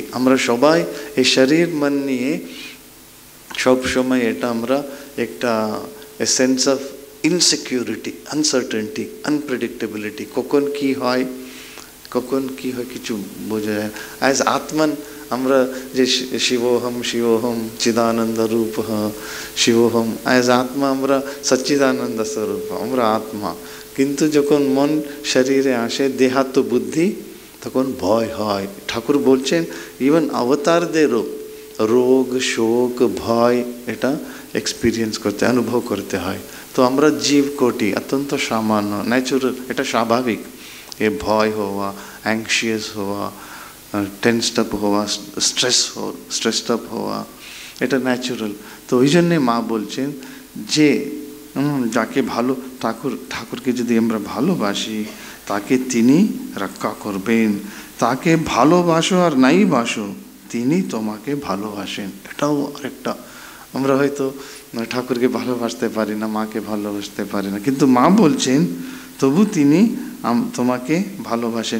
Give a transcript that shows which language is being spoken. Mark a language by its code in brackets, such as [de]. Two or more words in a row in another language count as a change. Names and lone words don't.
[bn] আমরা সবাই এই শরীর মন নিয়ে সব সময় এটা আমরা একটা [en] sense of insecurity, uncertainty, unpredictability, [bn] কখন কি হয় কিছু বোঝা যায়। অ্যাজ আত্মান আমরা যে [sa] শিবোহম শিবোহম চিদানন্দ রূপ শিবোহম, [bn] অ্যাজ আত্মা আমরা সচ্চিদানন্দ স্বরূপ, আমরা আত্মা। কিন্তু যখন মন শরীরে আসে, দেহাত্ম বুদ্ধি, তখন ভয় হয়। ঠাকুর বলছেন ইভেন অবতারদেরও রোগ শোক ভয় এটা এক্সপিরিয়েন্স করতে, অনুভব করতে হয়। তো আমরা জীব কোটি অত্যন্ত সামান্য, ন্যাচুরাল, এটা স্বাভাবিক। [hi] ये भय हुआ, एंशियस हुआ, [en] tensed up [hi] हुआ, [en] stressed up [hi] हुआ, [bn] এটা ন্যাচুরাল। তো ওই জন্যে মা বলছেন যে যাকে ঠাকুরকে যদি আমরা ভালোবাসি তাকে তিনি রক্ষা করবেন। তাকে ভালোবাসো আর নাই বাসো, তিনি তোমাকে ভালোবাসেন। এটাও আরেকটা, আমরা হয়তো ঠাকুরকে ভালোবাসতে পারি না, মাকে ভালোবাসতে পারি না, কিন্তু মা বলছেন তবু তিনি তোমাকে ভালোবাসেন।